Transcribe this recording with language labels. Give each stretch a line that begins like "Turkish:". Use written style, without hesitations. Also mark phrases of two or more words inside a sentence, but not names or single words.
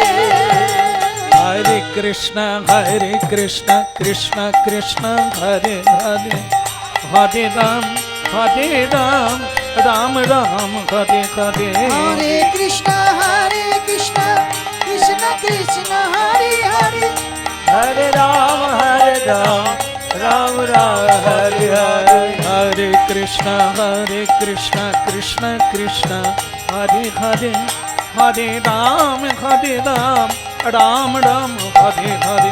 Sanskrit: হরে কৃষ্ণ কৃষ্ণ কৃষ্ণ হরে হরে, হরে রাম রাম রাম হরে হরে হরে কৃষ্ণ কৃষ্ণ কৃষ্ণ হরে হরে हरे राम राम राम हरे हरे हरे कृष्ण कृष्ण कृष्ण हरे हरे हरे राम राम राम हरे हरे